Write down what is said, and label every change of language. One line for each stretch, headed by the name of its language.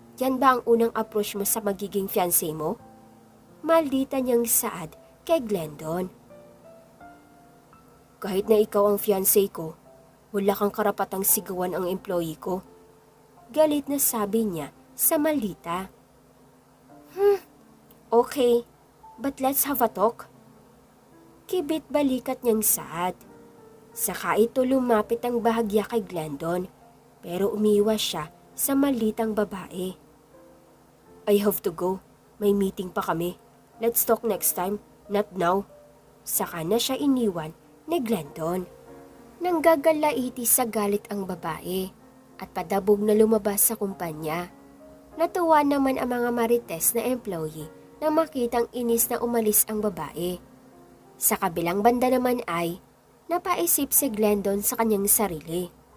Filipino: Yan ba ang unang approach mo sa magiging fiancé mo? Maldita niyang saad kay Glendon. Kahit na ikaw ang fiancé ko, wala kang karapatang sigawan ang employee ko. Galit na sabi niya sa maldita.
English: Okay, but let's have a talk.
Filipino: Kibit balikat niyang saad. Saka ito lumapit ang bahagya kay Glendon, pero umiwas siya sa malditang babae.
English: I have to go. May meeting pa kami. Let's talk next time, not now.
Filipino: Saka na siya iniwan ni Glendon. Nanggagalaiti sa galit ang babae at padabog na lumabas sa kumpanya. Natuwa naman ang mga marites na employee na makitang inis na umalis ang babae. Sa kabilang banda naman ay napaisip si Glendon sa kanyang sarili.